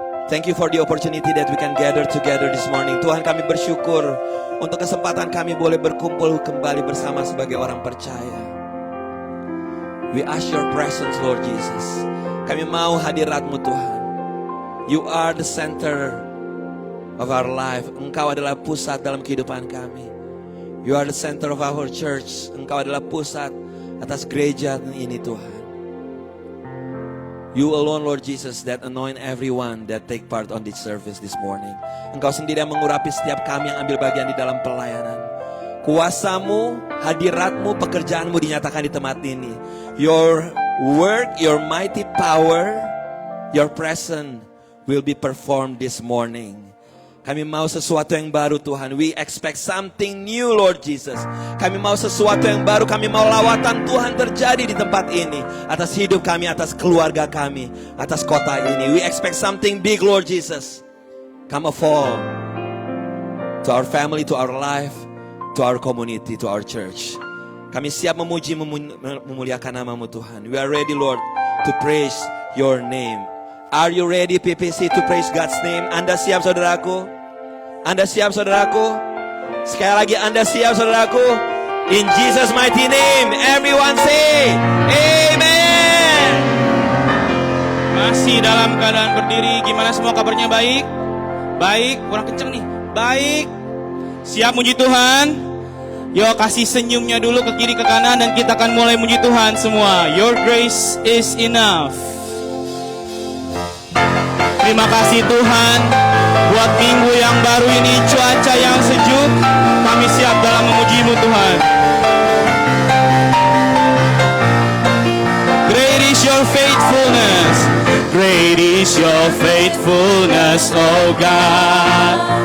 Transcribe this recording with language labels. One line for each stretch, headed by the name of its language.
English: Thank you for the opportunity that we can gather together this morning.
Indonesian: Tuhan, kami bersyukur untuk kesempatan kami boleh berkumpul kembali bersama sebagai orang percaya.
English: We ask your presence Lord Jesus.
Indonesian: Kami mau hadirat-Mu Tuhan.
English: You are the center of our life.
Indonesian: Engkau adalah pusat dalam kehidupan kami.
English: You are the center of our church.
Indonesian: Engkau adalah pusat atas gereja ini Tuhan.
English: You alone Lord Jesus that anoint everyone that take part on this service this morning.
Indonesian: Engkau sendiri yang mengurapi setiap kami yang ambil bagian di dalam pelayanan. Kuasa-Mu, hadirat-Mu, pekerjaan-Mu dinyatakan di tempat ini.
English: Your work, your mighty power, your presence will be performed this morning.
Indonesian: Kami mau sesuatu yang baru Tuhan.
English: We expect something new Lord Jesus.
Indonesian: Kami mau sesuatu yang baru. Kami mau lawatan Tuhan terjadi di tempat ini. Atas hidup kami, atas keluarga kami, atas kota ini.
English: We expect something big Lord Jesus. Come a fall to our family, to our life, to our community, to our church.
Indonesian: Kami siap memuji, memuliakan nama-Mu Tuhan.
English: We are ready Lord to praise your name. Are you ready PPC to praise God's name?
Indonesian: Anda siap saudaraku? Anda siap saudaraku? Sekali lagi Anda siap saudaraku?
English: In Jesus mighty name, everyone say Amen.
Indonesian: Masih dalam keadaan berdiri. Gimana semua kabarnya? Baik? Baik? Kurang kenceng nih. Baik? Siap muji Tuhan? Yo, kasih senyumnya dulu ke kiri ke kanan dan kita akan mulai muji Tuhan semua.
English: Your grace is enough.
Indonesian: Terima kasih Tuhan buat minggu yang baru ini, cuaca yang sejuk. Kami siap dalam memuji-Mu Tuhan.
English: Great is your faithfulness, great is your faithfulness, oh God.